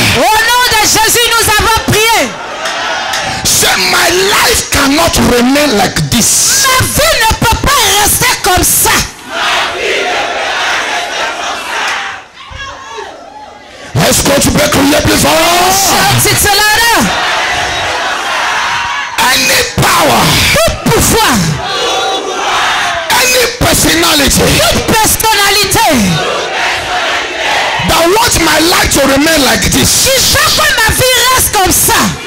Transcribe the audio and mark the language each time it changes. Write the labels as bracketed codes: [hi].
[fr] Au nom de Jésus, nous avons prié. [en] Say, my life cannot remain like this. [fr] Ma vie ne peut pas rester comme ça. Est-ce que tu peux crier plus fort? C'est cela là. [en] Any power. [fr] Tout pouvoir. [en] Any personality. [fr] Toute personnalité. [en] That wants my life to remain like this. [fr] Qui veut que ma vie reste comme ça.